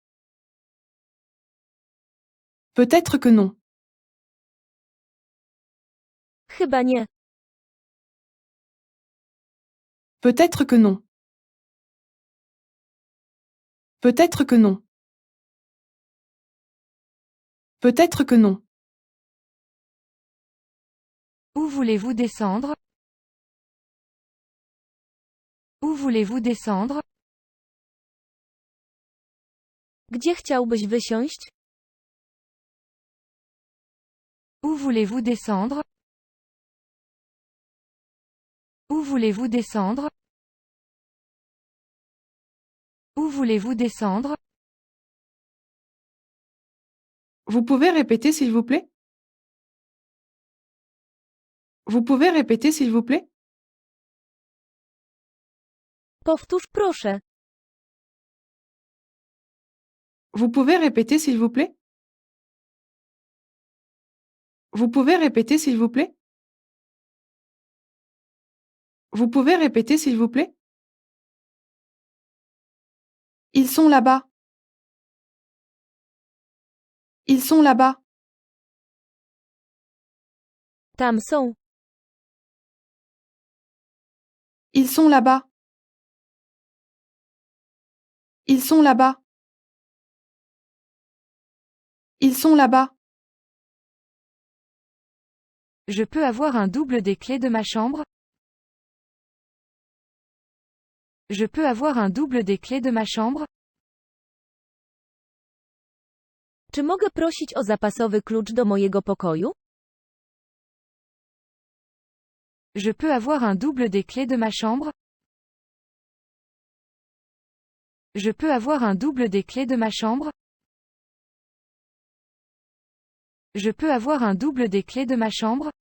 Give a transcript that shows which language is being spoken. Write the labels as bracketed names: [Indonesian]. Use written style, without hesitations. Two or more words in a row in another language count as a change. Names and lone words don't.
[French] Peut-être que non. [Polish] Chyba nie. [French] Peut-être que non. Peut-être que non. Peut-être que non. Où voulez-vous descendre? Où voulez-vous descendre? [Polish] Gdzie chciałbyś wysiąść? [French] Où voulez-vous descendre? Où voulez-vous descendre? Où voulez-vous descendre? Vous pouvez répéter s'il vous plaît? Vous pouvez répéter s'il vous plaît? [Polish] Powtórz proszę. [French] Vous pouvez répéter s'il vous plaît? Vous pouvez répéter s'il vous plaît? Vous pouvez répéter s'il vous plaît? Ils sont là-bas. Ils sont là-bas. [Polish] Tam są. [French] Ils sont là-bas. Ils sont là-bas. Ils sont là-bas. Je peux avoir un double des clés de ma chambre? Je peux avoir un double des clés de ma chambre? [Polish] Czy mogę prosić o zapasowy klucz do mojego pokoju? [French] Je peux avoir un double des clés de ma chambre? Je peux avoir un double des clés de ma chambre? Je peux avoir un double des clés de ma chambre?